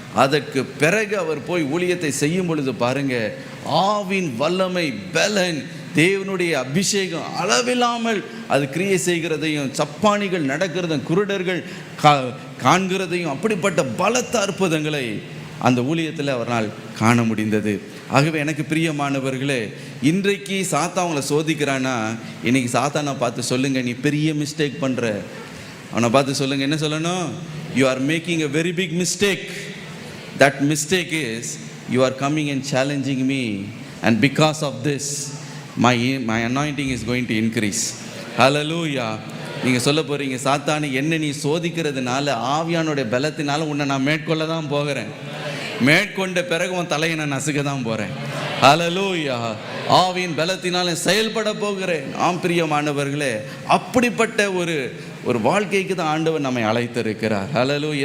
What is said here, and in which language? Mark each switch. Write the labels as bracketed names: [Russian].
[Tamil] அதற்கு பிறகு அவர் போய் ஊழியத்தை செய்யும் பொழுது பாருங்க, ஆவின் வல்லமை, பலன், தேவனுடைய அபிஷேகம் அளவில்லாமல் அது கிரியை செய்கிறதையும், சப்பானிகள் நடக்கிறதையும், குருடர்கள் காண்கிறதையும், அப்படிப்பட்ட பலத்த அற்புதங்களை அந்த ஊழியத்தில் அவரால் காண முடிந்தது. ஆகவே எனக்கு பிரியமானவர்களே, இன்றைக்கு சாத்தா அவங்கள சோதிக்கிறான்னா, இன்னைக்கு சாத்தானை பார்த்து சொல்லுங்கள், நீ பெரிய மிஸ்டேக் பண்ணுற. அவனை பார்த்து சொல்லுங்கள், என்ன சொல்லணும்? [English] You are making a very big mistake. That mistake is you are coming and challenging me, and because of this my anointing is going to increase. Hallelujah. [Tamil] நீங்கள் சொல்ல போகிறீங்க, சாத்தானே என்ன நீ சோதிக்கிறதுனால, ஆவியானுடைய பலத்தினால உன்னை நான் மேற்கொள்ள தான் போகிறேன், மேற்கொண்ட பிறகு உன் தலையை நான் நசுக்க தான் போகிறேன். ஹல்லேலூயா. ஆவியின் பலத்தினால செயல்பட போகிறேன். ஆம் பிரியமானவர்களே, அப்படிப்பட்ட ஒரு வாழ்க்கைக்கு தான் ஆண்டவர் நம்மை அழைத்திருக்கிறார். ஹல்லேலூயா.